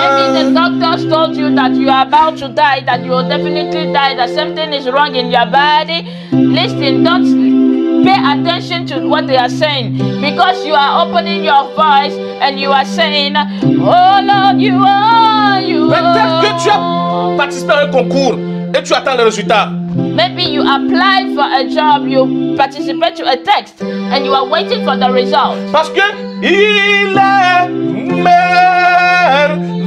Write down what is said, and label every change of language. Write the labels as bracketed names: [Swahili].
[English] Maybe the doctors told you that you are about to die, that you will definitely die, that something is wrong in your body. Listen, don't pay attention to what they are saying, because you are opening your voice and you are saying, oh Lord, you are. [French] Peut-être que tu as participé à un concours et tu attends le résultat. [English] Maybe you applied for a job, you participate to a test, and you are waiting for the result. [French] Parce que il est merveilleux.